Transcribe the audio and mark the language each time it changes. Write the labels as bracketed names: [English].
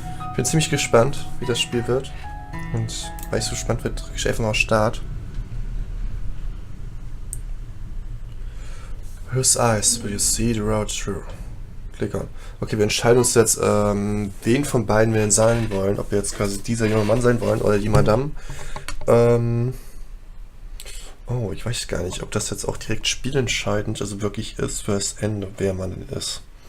[German] Ich bin ziemlich gespannt, wie das Spiel wird. Und weil ich so gespannt bin, drücke ich einfach mal auf Start. [English] Whose eyes will you see the road through? Click on. [German] Okay, wir entscheiden uns jetzt, wen von beiden wir denn sein wollen. Ob wir jetzt quasi dieser junge Mann sein wollen oder die Madame. Oh, ich weiß gar nicht, ob das jetzt auch direkt spielentscheidend also wirklich ist für das Ende, wer man denn ist.